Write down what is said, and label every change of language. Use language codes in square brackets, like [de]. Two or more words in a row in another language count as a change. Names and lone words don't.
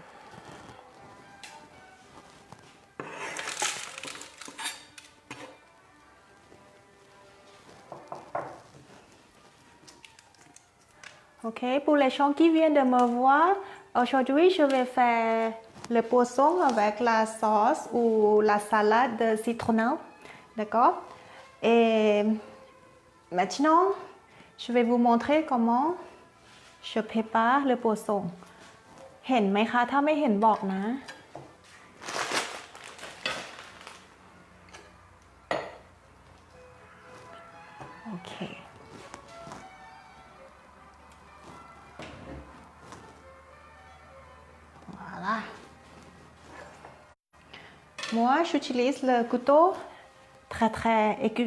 [fr] Ok, pour les gens qui viennent de me voir, aujourd'hui je vais faire le poisson avec la sauce ou la salade de citronelle. D'accord? Et maintenant, je vais vous montrer comment je prépare le poisson. [th] เห็นไหมคะถ้าไม่เห็นบอกนะ โอเค Voilà. [fr] Moi, j'utilise le couteau très aigu.